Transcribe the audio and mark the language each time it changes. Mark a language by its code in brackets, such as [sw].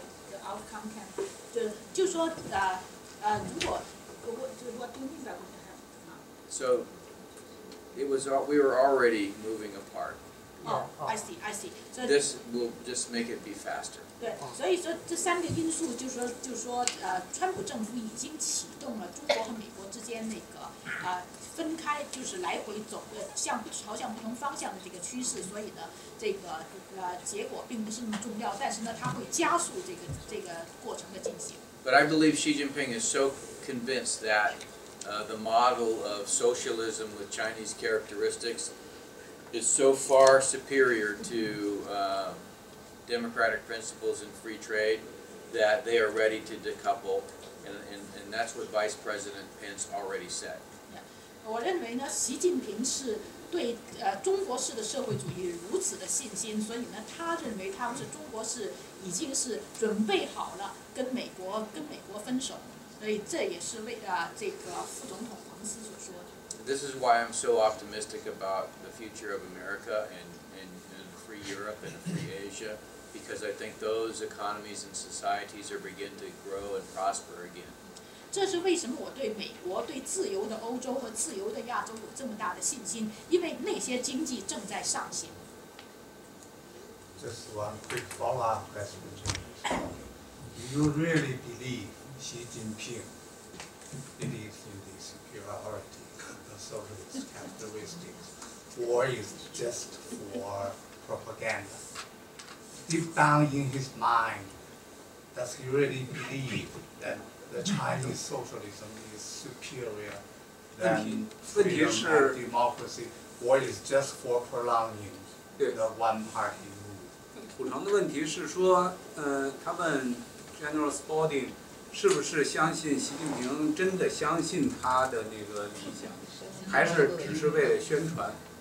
[en] The outcome can [zh] 就说如果 [en] what do you mean by what? So it was we were already moving apart. [zh] 哦， [en] I see， [zh] 所以 [en] This will just make it be faster. [zh] 对，所以说这3个因素就是说川普政府已经启动了中国和美国之间那个分开，就是来回走的朝向不同方向的这个趋势，所以呢，这个结果并不是那么重要，但是呢，它会加速这个过程的进行。 [en] But I believe Xi Jinping is so convinced that the model of socialism with Chinese characteristics is so far superior to democratic principles and free trade that they are ready to decouple, and that's what Vice President Pence already said. [zh] 我认为呢，习近平是对中国式的社会主义如此的信心，所以呢，他认为中国是已经是准备好了跟美国分手，所以这也是为这个副总统彭斯所说的。 [en] This is why I'm so optimistic about the future of America and free Europe and free Asia, because I think those economies and societies are beginning to grow and prosper again. [zh] 这是为什么我对美国、对自由的欧洲和自由的亚洲有这么大的信心？因为那些经济正在上行。 [en] Just one quick follow-up question. Do you really believe Xi Jinping believes in the superiority of the socialist characteristics, or is just for propaganda? Deep down in his mind, does he really believe that the Chinese socialism is superior than freedom and democracy, or is just for prolonging the one-party rule? [zh] 土城的问题是说，他们 General Spalding 是不是相信习近平真的相信他的那个理想，还是只是为了宣传？